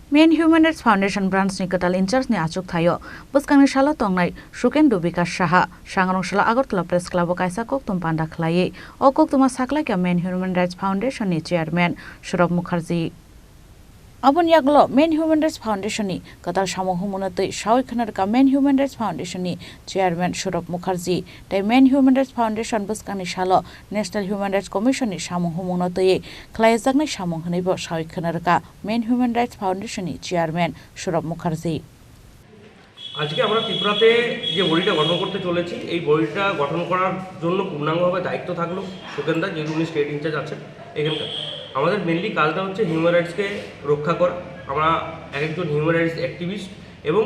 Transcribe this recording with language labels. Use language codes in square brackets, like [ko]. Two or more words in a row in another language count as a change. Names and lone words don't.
[trp] मेन ह्युमेन राइट्स फाउन्डेसन ब्रान्चनि गोदाल इन्चार्जनि आचुक थायो बसकांनि साला तंनाय सुकेन्दु विकास साहा सांग्रांशाला आगरतला प्रेस क्लाबो कायसा कक्तुम पान्दा खलायै अ कक्तुमा साख्लायका मेन ह्युमेन राइट्स फाउन्डेसननि चेयारमेन सौरभ मुखार्जी Abun yaglo Main Human Rights Foundation ni katal samo humunatoi shawai khanarka Main Human Rights Foundation ni chairman Saurabh Mukherjee tai Main Human Rights Foundation buskani shalo National Human Rights Commission ni samo humunatoi khlaijaknai samo hwnaibo shawai khanarka Main Human Rights Foundation ni chairman Saurabh Mukherjee [bn] আজকে আমরা ত্রিপুরাতে যে বডিটা গঠন করতে চলেছি এই বডিটা গঠন করার জন্য পূর্ণাঙ্গভাবে দায়িত্ব থাকলো সুকেন্দা যেহেতু উনি স্টেট ইনচার্জ আছেন এখানকার আমাদের মেনলি কাজটা হচ্ছে হিউম্যান রাইটসকে রক্ষা করা আমরা একজন হিউম্যান রাইটস অ্যাক্টিভিস্ট এবং